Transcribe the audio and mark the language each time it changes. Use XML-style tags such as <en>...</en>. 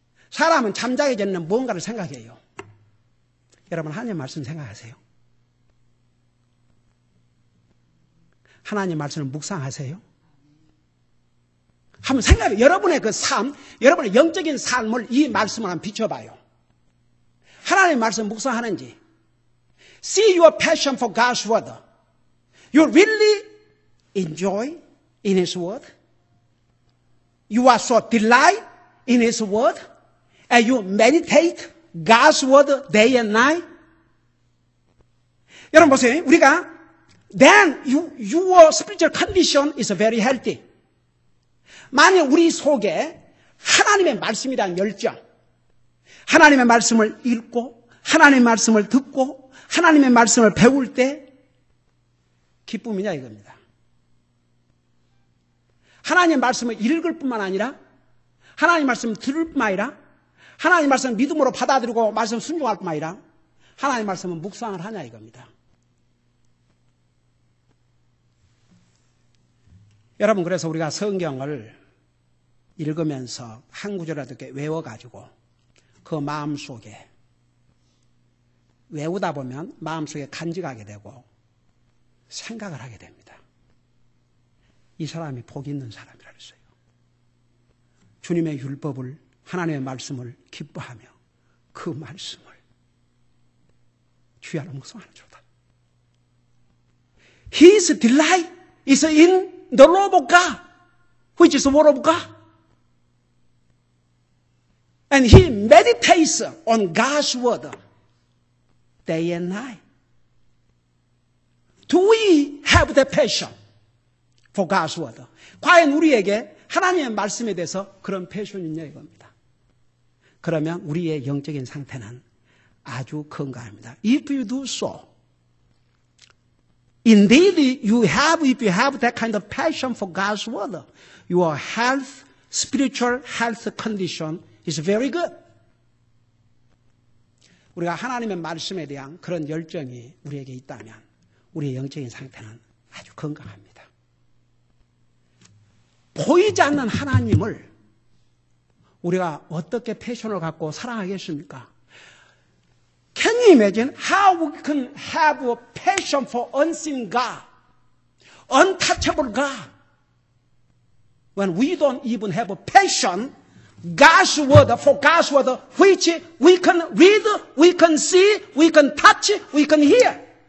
<ko>사람은 잠자기 전에는 무언가를 생각해요. 여러분, 하나님의 말씀 생각하세요? 하나님의 말씀을 묵상하세요? 한번 생각해요. 여러분의 그 삶, 여러분의 영적인 삶을 이 말씀을 한번 비춰봐요. 하나님의 말씀 묵상하는지.</ko> <en>See your passion for God's word. You really enjoy in His word? you are so delight in His word, and you meditate God's word day and night.</en> <ko>여러분 보세요. 우리가</ko> <en>then your spiritual condition is very healthy.</en> <ko>만약 우리 속에 하나님의 말씀이라는 열정, 하나님의 말씀을 읽고 하나님의 말씀을 듣고 하나님의 말씀을 배울 때 기쁨이냐 이겁니다. 하나님의 말씀을 읽을 뿐만 아니라 하나님의 말씀을 들을 뿐만 아니라 하나님의 말씀을 믿음으로 받아들이고 말씀 순종할 뿐만 아니라 하나님의 말씀은 묵상을 하냐 이겁니다. 여러분 그래서 우리가 성경을 읽으면서 한 구절이라도 이렇게 외워가지고 그 마음속에 외우다 보면 마음속에 간직하게 되고 생각을 하게 됩니다. 이 사람이 복이 있는 사람이라 그랬어요. 주님의 율법을 하나님의 말씀을 기뻐하며 그 말씀을 주야로 묵상하는 자다.</ko> <en>His delight is in the law of God, which is the word of God. And he meditates on God's word day and night. Do we have the passion for God's word?</en> <ko>과연 우리에게 하나님의 말씀에 대해서 그런 패션이 있냐 이겁니다. 그러면 우리의 영적인 상태는 아주 건강합니다.</ko> <en>If you do so, indeed if you have that kind of passion for God's word, your health, spiritual health condition is very good.</en> <ko>우리가 하나님의 말씀에 대한 그런 열정이 우리에게 있다면 우리의 영적인 상태는 아주 건강합니다. 보이지 않는 하나님을 우리가 어떻게 패션을 갖고 사랑하겠습니까?</ko> <en>Can you imagine how we can have a passion for unseen God, untouchable God, when we don't even have a passion God's word, for God's word, which we can read, we can see, we can touch, we can hear.</en>